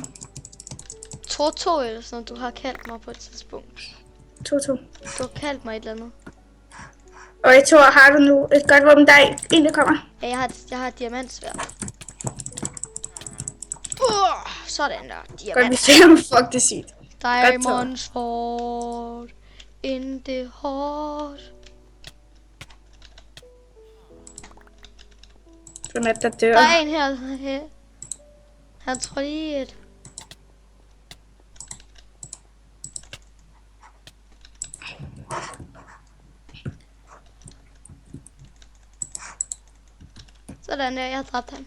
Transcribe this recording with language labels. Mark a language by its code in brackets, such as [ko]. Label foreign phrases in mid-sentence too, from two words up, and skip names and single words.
[da] Toto eller sådan noget, du har kaldt mig på et tidspunkt. Toto. Du har kaldt mig et eller andet. Og jeg tror, har du nu et godt våben, der er en, der kommer. Ja, jeg har et diamantsværd. Sådan der, Godt, vi diamant. ser ham. Fuck, det er sygt. [en] Diamond sword in the heart. [da] Sådan at der dør. Der er en her. Han tror lige et. Sådan der, jeg har dræbt ham.